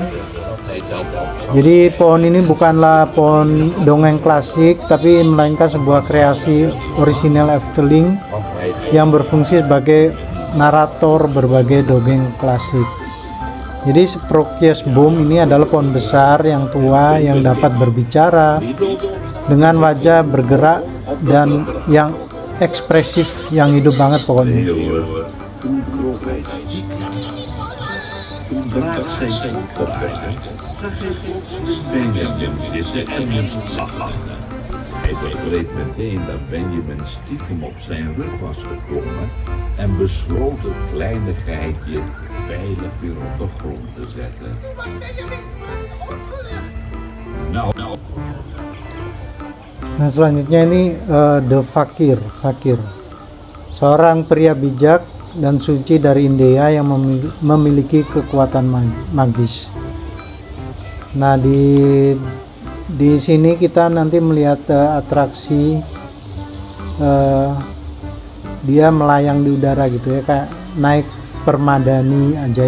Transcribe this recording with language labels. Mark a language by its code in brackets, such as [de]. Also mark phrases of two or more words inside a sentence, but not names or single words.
[id] Jadi pohon ini bukanlah pohon dongeng klasik, tapi melainkan sebuah kreasi orisinal Efteling yang berfungsi sebagai narator berbagai dongeng klasik. Jadi Sprookjesboom ini adalah pohon besar yang tua yang dapat berbicara dengan wajah bergerak dan yang ekspresif, yang hidup banget pokoknya. [nl] Benjamin zitten en moest lachen. Hij begreep meteen dat Benjamin stiekem op zijn rug was geklommen en besloot het kleine geitje veilig weer op de grond te zetten. [id] Nah, selanjutnya ini The Fakir. Seorang pria bijak dan suci dari India yang memiliki kekuatan magis. Nah, di sini kita nanti melihat atraksi dia melayang di udara gitu ya, kayak naik permadani ajaib.